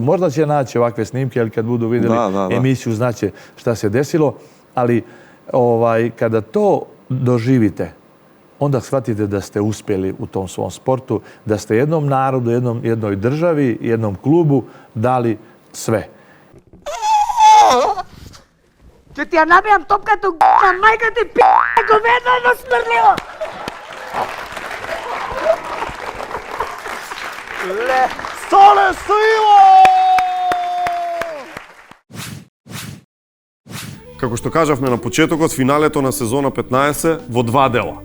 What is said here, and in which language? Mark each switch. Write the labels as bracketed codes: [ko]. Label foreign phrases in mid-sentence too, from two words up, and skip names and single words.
[sr] Možda će naći ovakve snimke, ali kad budu vidjeli emisiju znaće šta se desilo. Ali kada to doživite, onda shvatite da ste uspjeli u tom svom sportu, da ste jednom narodu, jednoj državi, jednom klubu dali sve. [mk] Ќе ти ја набијам топката на мајка ти говедно едно смрдливо! Соле Стоило! Како што кажавме на почетокот, финалето на сезона 15 во два дела.